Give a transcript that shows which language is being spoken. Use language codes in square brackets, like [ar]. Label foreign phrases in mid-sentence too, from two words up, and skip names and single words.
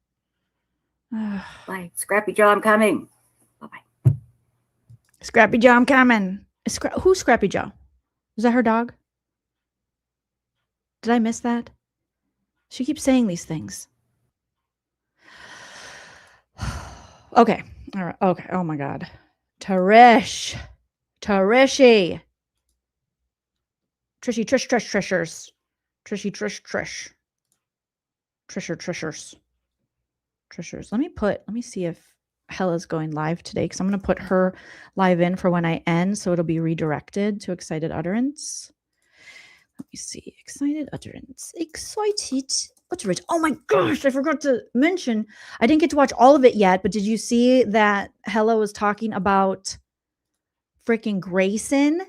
[en] Bye. Scrappy Joe, I'm coming. Bye-bye. Scrappy Joe, I'm coming. Who's Scrappy Joe? Is that her dog? Did I miss that? She keeps saying these things. Okay. All right. Okay. Oh my God. Trish. Trishie. Trishie, Trish, Trish, Trishers. Trishie, Trish, Trish. Trisher, Trishers. Trishers. Let me see if Hella's going live today, because I'm going to put her live in for when I end, so it'll be redirected to Excited Utterance. Let me see. Excited Utterance. Excited Utterance. Oh my gosh, I forgot to mention. I didn't get to watch all of it yet, but did you see that Hella was talking about freaking Grayson?